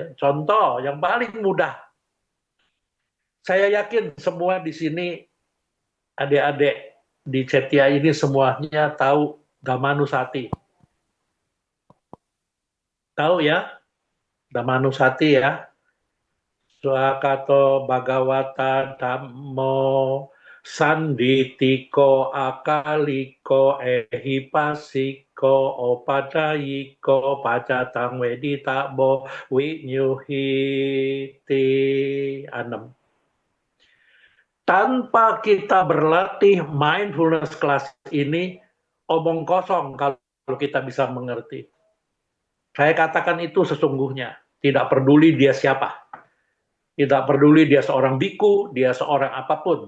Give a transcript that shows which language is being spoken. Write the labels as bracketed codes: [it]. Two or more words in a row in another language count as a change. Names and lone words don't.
[id] Contoh yang paling mudah. Saya yakin semua di sini adik-adik di Cetia ini semuanya tahu Dhammanusati. Tahu ya? Dhammanusati ya. [pi] Swakato Bhagavata Dhammo Sanditiko Akaliko Ehipasiko Opadayiko Pacatang Weditabo Winyuhiti 6. [id] Tanpa kita berlatih [en] mindfulness class [id] ini, omong kosong kalau kita bisa mengerti. Saya katakan itu sesungguhnya. Tidak peduli dia siapa. Tidak peduli dia seorang biku, dia seorang apapun.